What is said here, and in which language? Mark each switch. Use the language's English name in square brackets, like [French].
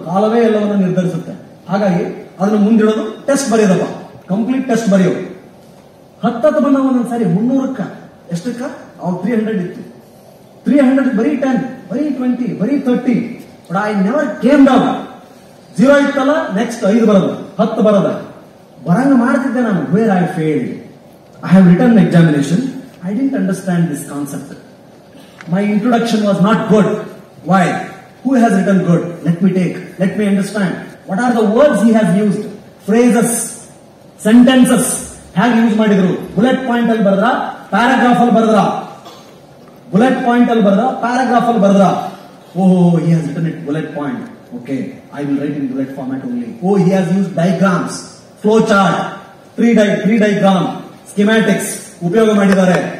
[Kannada] ಕಾಲವೇ ಎಲ್ಲವನ್ನ ನಿರ್ಧರಿಸುತ್ತೆ. ಹಾಗಾಗಿ ಅದನ್ನ ಮುಂದಿಡೋದು, ಟೆಸ್ಟ್ ಬರೆಯೋದಪ್ಪ, ಕಂಪ್ಲೀಟ್ ಟೆಸ್ಟ್ ಬರೆಯೋದು. 10 ಬಂದ ಒಂದೊಂದ್ಸಾರಿ 300ಕ್ಕ ಎಷ್ಟಕ್ಕ, ಅವ್ನು 300 ಇತ್ತು, 300 ಬರೀ 10 ಬರೀ 20, ಬರೀ 30, [English] But I never came down. [Kannada] 0 ಇತ್ತಲ್ಲ, ನೆಕ್ಸ್ಟ್ 5 ಬರೋದು, 10 ಬರೋದ, ಬರಂಗ ಮಾಡ್ತಿದ್ದೆ ನಾನು. [English] Where I failed, I have written an examination. I didn't understand this concept. My introduction was not good. Why? Who has written good? Let me understand. What are the words he has used? Phrases, sentences. Have use ಮಾಡಿದ್ರು? [Kannada] Bullet point ಅಲ್ಲಿ ಬರೆದ್ರಾ? Paragraph ಅಲ್ಲಿ ಬರೆದ್ರಾ? Bullet point ಅಲ್ಲಿ ಬರೆದ್ರಾ? Paragraph ಅಲ್ಲಿ ಬರೆದ್ರಾ? [English] Oh, he has written it bullet point. Okay, I will write in bullet format only. Oh, he has used diagrams, flow chart, 3 diagram, schematics [Kannada] ಉಪಯೋಗ ಮಾಡಿದ್ದಾರೆ.